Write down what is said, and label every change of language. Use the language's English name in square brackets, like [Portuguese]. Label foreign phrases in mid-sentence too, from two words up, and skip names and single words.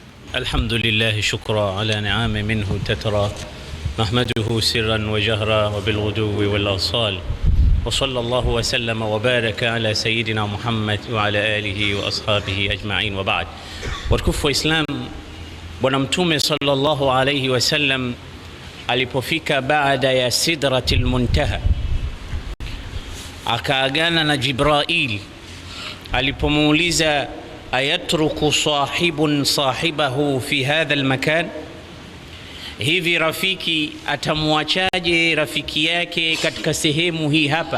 [Arabic] الحمد لله شكرا على نعام منه تترى، نحمده سرا وجهرا وبالغدو والآصال، وصلى الله وسلم وبارك على سيدنا محمد وعلى آله وأصحابه أجمعين، وبعد. [Swahili] Watukufu wa Islam, Bwana Mtume [Arabic] صلى الله عليه وسلم [Swahili] alipofika baada ya Sidratil Muntaha akaagana na Jibrail alipomuuliza [Arabic] أيترك صاحب صاحبه في هذا المكان, [Swahili] hivi rafiki atamwachaje rafiki yake katika sehemu hii hapa?